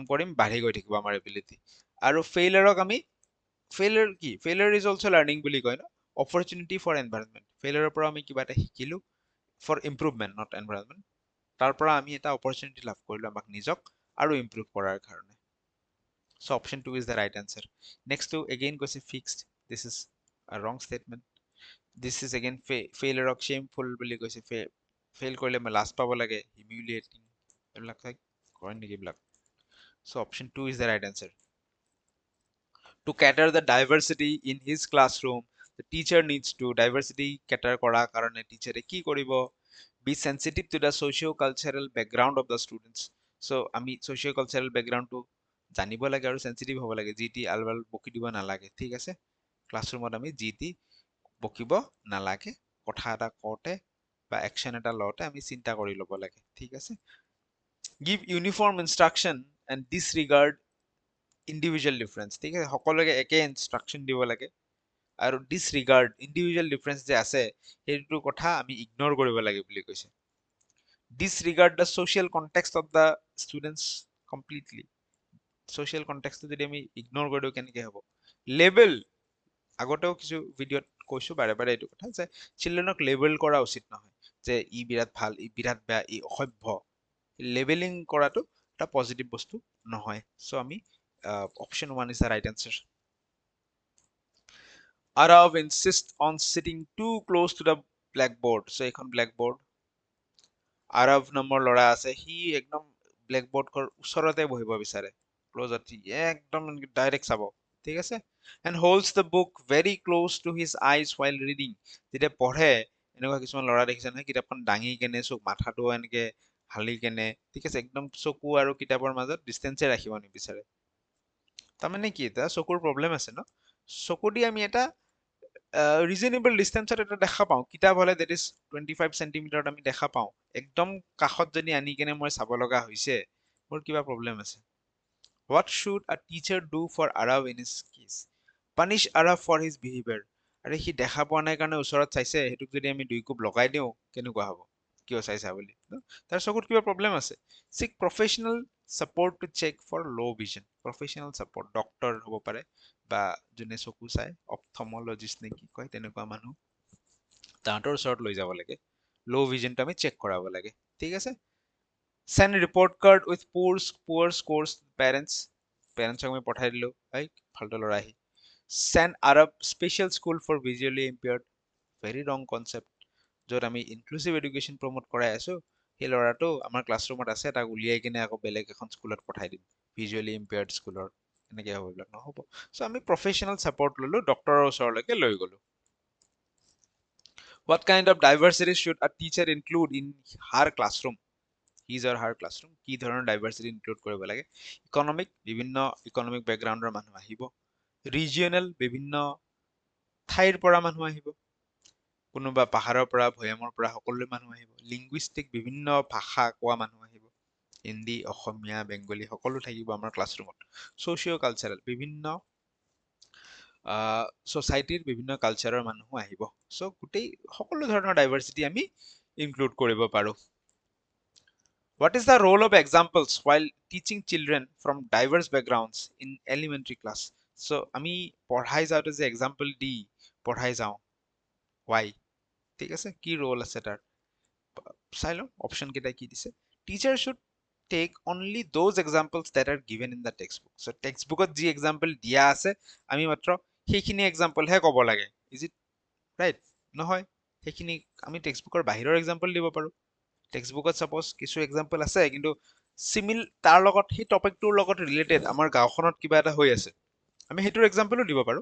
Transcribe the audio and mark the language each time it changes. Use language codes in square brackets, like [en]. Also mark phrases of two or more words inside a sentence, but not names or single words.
[as] কৰিম বাঢ়ি গৈ থাকিব আমাৰ এবিলিটি আৰু ফেইলাৰক আমি ফেইলাৰ কি [en] failure is also learning [as] বুলি কয় [en] an opportunity for environment [as] ফেইলাৰৰ পৰা আমি কিবা এটা শিকিলো [en] for improvement not environment [as] তাৰ পৰা আমি এটা অপৰচুনিটি লাভ কৰিলো আমাক নিজক আৰু ইম্প্ৰুভ কৰাৰ কাৰণে [en] so option 2 is the right answer next to again [as] কৈছে [en] fixed this is a wrong statement this is again failure of shameful [as] বুলি কৈছে fail কৰিলে মই লাজ পাব লাগে humiliating এইবিলাক কয় নেকি এইবিলাক [en] so option 2 is the right answer to cater the diversity in his classroom the teacher needs to diversity cater [as] কৰা কাৰণে টিচাৰে কি কৰিব [en] be sensitive to the socio-cultural background of the students so [as] আমি [en] socio-cultural background [as] টো জানিব লাগে আৰু সেনচিটিভ হ'ব লাগে যি টি আলবাল বকি দিব নালাগে ঠিক আছে ক্লাছৰুমত আমি যি টি বকিব নালাগে কথা এটা কওঁতে বা একশ্যন এটা লওঁতে আমি চিন্তা কৰি ল'ব লাগে ঠিক আছে [en] give uniform instruction and disregard individual [as] difference ঠিক আছে সকলোকে একে ইনষ্ট্ৰাকচন দিব লাগে আৰু [en] disregard individual difference [as] যে আছে সেইটো কথা আমি ইগনোৰ কৰিব লাগে বুলি কৈছে [en] disregard the social context of the students completely social context [as] যদি আমি ইগনোৰ কৰি দিওঁ কেনেকে হ'ব লেবেল আগতেও কিছু ভিডিঅ'ত কৈছো বাৰে বাৰে এইটো কথা যে চিলড্ৰেনক লেবেল কৰা উচিত নহয় যে ই বিৰাট ভাল ই বিৰাট বেয়া ই অসভ্য লেবেলিং কৰাটো এটা পজিটিভ বস্তু নহয় সো আমি অপশ্যন 1 [en] is the right answer Arav insist on sitting too close to the blackboard so [as] এখন blackboard আৰৱ নামৰ ল'ৰা আছে, সি একদম ব্লেকবোৰ্ডৰ ওচৰতে বহিব বিচাৰে, ক্লজত একদম ডাইৰেক্ট চাব, ঠিক আছে, [en] and holds the book very close to his eyes while reading. [as] যেতিয়া পঢ়ে এনেকুৱা কিছুমান ল'ৰা দেখিছে নহয়, কিতাপখন দাঙি কেনে মাথাটো এনেকে হালি কেনে, ঠিক আছে, একদম চকু আৰু কিতাপৰ মাজত ডিষ্টেঞ্চে ৰাখিব নিবিচাৰে। তাৰমানে কি, এটা চকুৰ প্ৰব্লেম আছে ন, চকু দি আমি এটা ৰিজনেবল ডিষ্টেঞ্চত এটা দেখা পাওঁ, কিতাপ হ'লে [en] that is [as] 25 চেণ্টিমিটাৰত আমি দেখা পাওঁ, একদম কাষত যদি আনি কেনে মই চাব লগা হৈছে, মোৰ কিবা প্ৰব্লেম আছে। [en] What should a teacher do for Arav in his case? Punish Arav for his behavior. [as] আৰে সি দেখা পোৱা নাই কাৰণে ওচৰত চাইছে, সেইটোক যদি আমি দুই কোব লগাই দিওঁ কেনেকুৱা হ'ব, কিয় চাইছা বুলি, তাৰ চকুত কিবা প্ৰব্লেম আছে। [en] Seek professional support to check for low vision. Professional support, [as] ডক্তৰ হ'ব পাৰে বা যোনে চকু চাই, অপথমলজিষ্ট নে কি কয় তেনেকুৱা মানুহ, তাহাঁতৰ ওচৰত লৈ যাব লাগে, [en] low vision [as] আমি চেক কৰাব লাগে, ঠিক আছে। [en] Send report card with poor scores parents. [as] পেৰেণ্টছক আমি পঠাই দিলো, ফাল্টু ল'ৰা আহি। [en] Send Arab special school for visually impaired. Very wrong concept. [as] য'ত আমি [en] inclusive education [as] প্ৰমোট কৰাই আছো, সেই ল'ৰাটো আমাৰ ক্লাছৰুমত আছে, তাক উলিয়াই কিনে আকৌ বেলেগ এখন স্কুলত পঠাই দিম, [en] visually impaired [as] স্কুলৰ, এনেকে হ'ব, এইবিলাক নহ'ব। চ' আমি [en] professional support [as] ল'লো, ডক্টৰৰ ওচৰলৈকে লৈ গ'লো। [en] What kind of diversity should a teacher include in her classroom? His or her classroom, [as] কি ধৰণৰ ডাইভাৰ্চিটি ইনক্লুড কৰিব লাগে? বিভিন্ন [en] economic background [as] মানুহ আহিব, ৰিজিয়নেল বিভিন্ন ঠাইৰ পৰা মানুহ আহিব, কোনোবা পাহাৰৰ পৰা ভৈয়ামৰ পৰা সকলো মানুহ আহিব, লিংগুইষ্টিক বিভিন্ন ভাষা কোৱা মানুহ আহিব, হিন্দী অসমীয়া বেংগলী সকলো থাকিব আমাৰ ক্লাছৰুমত। [en] socio-cultural [as] বিভিন্ন ছ'চাইটিৰ বিভিন্ন কালচাৰৰ মানুহো আহিব। চ' গোটেই সকলো ধৰণৰ ডাইভাৰ্চিটি আমি ইনক্লুড কৰিব পাৰোঁ। [en] What is the role of examples while teaching children from diverse backgrounds in elementary class? [as] So আমি পঢ়াই যাওঁতে যে এক্সাম্পল দি পঢ়াই যাওঁ, why? ঠিক আছে, কি ৰোল আছে তাৰ, চাই লওঁ অপশ্যন কেইটা কি দিছে। [en] teacher should take only those examples that are given in the text book. [as] চ' [en] text book [as] যি এক্সাম্পল দিয়া আছে, আমি মাত্ৰ সেইখিনি এক্সাম্পলহে ক'ব লাগে। [en] is it right? [as] নহয়, সেইখিনি আমি [en] text book [as] বাহিৰৰ এক্সাম্পল দিব পাৰোঁ। [en] text book [as] ছাপ'জ কিছু এক্সাম্পল আছে, কিন্তু তাৰ লগত, সেই টপিকটোৰ লগত ৰিলেটেড আমাৰ গাঁওখনত কিবা এটা হৈ আছে, আমি সেইটোৰ এক্সাম্পলো দিব পাৰোঁ।